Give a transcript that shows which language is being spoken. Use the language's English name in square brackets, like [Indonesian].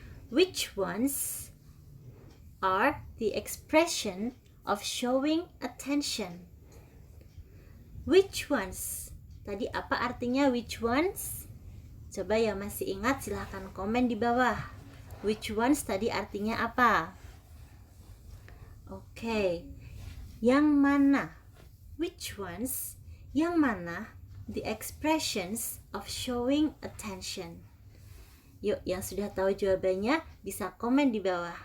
[English] Which ones are the expression of showing attention? Which ones? [Indonesian] Tadi apa artinya [English] which ones? [Indonesian] Coba yang masih ingat silahkan komen di bawah. Which ones tadi artinya apa? Oke. Yang mana? [English] Which ones? [Indonesian] Yang mana? [English] The expressions of showing attention. [Indonesian] Yuk, yang sudah tahu jawabannya bisa komen di bawah.